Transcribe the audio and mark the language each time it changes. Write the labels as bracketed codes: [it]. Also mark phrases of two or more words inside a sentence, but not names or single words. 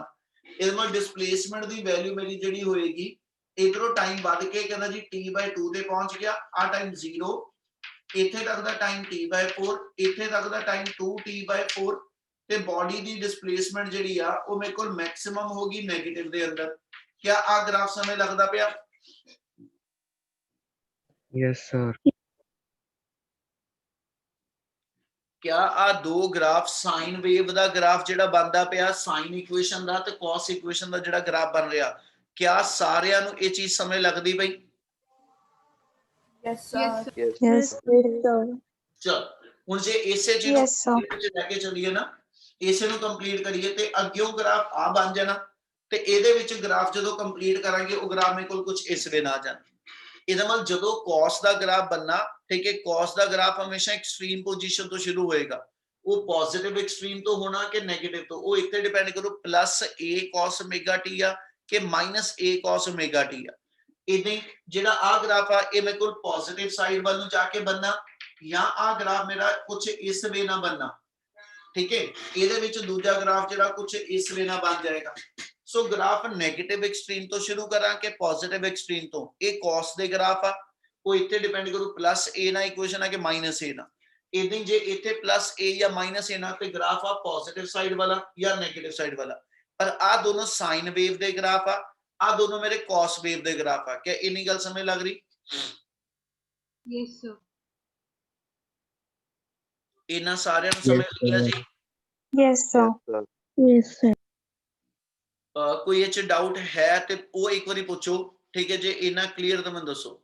[pa] ਇਹਦੇ ਨਾਲ ਡਿਸਪਲੇਸਮੈਂਟ ਦੀ ਵੈਲਿਊ ਮੇਰੀ ਜਿਹੜੀ ਹੋਏਗੀ ਇਧਰੋਂ ਟਾਈਮ ਵੱਧ ਕੇ ਕਹਿੰਦਾ ਜੀ t by 2 ਤੇ ਪਹੁੰਚ ਗਿਆ, ਆ ਟਾਈਮ 0, ਇੱਥੇ ਤੱਕ ਦਾ ਟਾਈਮ t by 4, ਇੱਥੇ ਤੱਕ ਦਾ ਟਾਈਮ 2t by 4 ਤੇ ਬਾਡੀ ਦੀ ਡਿਸਪਲੇਸਮੈਂਟ ਜਿਹੜੀ ਆ ਉਹ ਮੇਰੇ ਕੋਲ ਮੈਕਸਿਮਮ ਹੋਗੀ ਨੈਗੇਟਿਵ ਦੇ ਅੰਦਰ। ਕਿਆ ਆ ਗ੍ਰਾਫ ਸਮਯ ਲਗਦਾ ਪਿਆ? [en] Yes, sir. [pa] ਕਿਆ ਆ ਦੋ ਗ੍ਰਾਫ [en] sine wave [pa] ਦਾ ਗ੍ਰਾਫ ਜੇੜਾ ਬਣਦਾ ਪਿਆ [en] sine equation [pa] ਦਾ ਤੇ [en] cos equation [pa] ਦਾ ਜੇੜਾ ਗ੍ਰਾਫ ਬਣ ਰਹਾ, ਕਿਆ ਸਾਰਿਆਂ ਨੂੰ ਯੇ ਚੀਜ਼ ਸਮਯ ਲਗਦੀ ਪਈ? [en] yes sir Yes. [pa] ਚਲ ਹੁਣ ਜੇ ਇਸੇ ਚੀਜ਼ [en] Yes, sir. [pa] ਚ ਲੇਕੇ ਚਲੀਏ ਨਾ, ਇਸੇ ਨੂੰ ਕੰਪਲੀਟ ਕਰੀਏ ਤੇ ਅੱਗਿਓਂ ਗ੍ਰਾਫ ਆ ਬਣ ਜਾਣਾ ਤੇ ਇਹਦੇ ਵਿੱਚ ਗ੍ਰਾਫ ਜਦੋਂ ਕੰਪਲੀਟ ਕਰਾਂਗੇ ਉਹ ਗ੍ਰਾਫ ਮੇਰੇ ਕੋਲ ਕੁਝ ਇਸ ਵੇ ਨਾ ਜਾਣ। ਇਹਦਾ ਮਤਲਬ ਜਦੋਂ cos ਦਾ ਗ੍ਰਾਫ ਬੰਨਾ, ਠੀਕ ਹੈ, cos ਦਾ ਗ੍ਰਾਫ ਹਮੇਸ਼ਾ ਐਕਸਟ੍ਰੀਮ ਪੋਜੀਸ਼ਨ ਤੋਂ ਸ਼ੁਰੂ ਹੋਏਗਾ। ਉਹ ਪੋਜ਼ਿਟਿਵ ਐਕਸਟ੍ਰੀਮ ਤੋਂ ਹੋਣਾ ਕਿ ਨੈਗੇਟਿਵ ਤੋਂ, ਉਹ ਇੱਥੇ ਡਿਪੈਂਡ ਕਰੂ +a cos omega t ਆ ਕਿ -a cos omega t ਆ। ਇਦਾਂ ਹੀ ਜਿਹੜਾ ਆ ਗ੍ਰਾਫ ਆ ਇਹ ਮੇਰੇ ਕੋਲ ਪੋਜ਼ਿਟਿਵ ਸਾਈਡ ਵੱਲ ਨੂੰ ਜਾ ਕੇ ਬੰਨਾ ਜਾਂ ਆ ਗ੍ਰਾਫ ਮੇਰਾ ਕੁਝ ਇਸ ਵੇ ਨਾ ਬੰਨਾ, ਠੀਕ ਹੈ। ਇਹਦੇ ਵਿੱਚ ਦੂਜਾ ਗ੍ਰਾਫ ਜਿਹੜਾ ਕੁਝ ਇਸ ਵੇ ਨਾ ਬਣ ਜਾਏਗਾ। ਸੋ ਗ੍ਰਾਫ ਨੈਗੇਟਿਵ ਐਕਸਟ੍ਰੀਮ ਤੋਂ ਸ਼ੁਰੂ ਕਰਾਂ ਕਿ ਪੋਜ਼ਿਟਿਵ ਐਕਸਟ੍ਰੀਮ ਤੋਂ, ਇਹ cos ਦੇ ਗ੍ਰਾਫ ਆ, ਉਹ ਇੱਥੇ ਡਿਪੈਂਡ ਕਰੂ +a ਨਾਲ ਇਕੁਏਸ਼ਨ ਆ ਕਿ -a ਨਾਲ। ਇਦਾਂ ਜੇ ਇੱਥੇ +a ਜਾਂ -a ਨਾਲ ਤੇ ਗ੍ਰਾਫ ਆ ਪੋਜ਼ਿਟਿਵ ਸਾਈਡ ਵਾਲਾ ਜਾਂ ਨੈਗੇਟਿਵ ਸਾਈਡ ਵਾਲਾ। ਪਰ ਆ ਦੋਨੋਂ ਸਾਈਨ ਵੇਵ ਦੇ ਗ੍ਰਾਫ ਆ ਦੋਨੋਂ ਮੇਰੇ cos ਵੇਵ ਦੇ ਗ੍ਰਾਫ ਆ। ਕਿ ਇੰਨੀ ਗੱਲ ਸਮਝ ਲੱਗ ਰਹੀ? [en] yes sir [pa] ਇਹਨਾਂ ਸਾਰਿਆਂ ਨੂੰ ਸਮਝ ਲੱਗਿਆ ਜੀ? [en] Yes, sir. yes sir [pa] ਕੋਈ ਇਹ ਚ ਡਾਊਟ ਹੈ ਤੇ ਉਹ ਇੱਕ ਵਾਰੀ ਪੁੱਛੋ, ਠੀਕ ਹੈ। ਜੇ ਇਹਨਾਂ ਕਲੀਅਰ ਤਾਂ ਮੈਨੂੰ ਦੱਸੋ।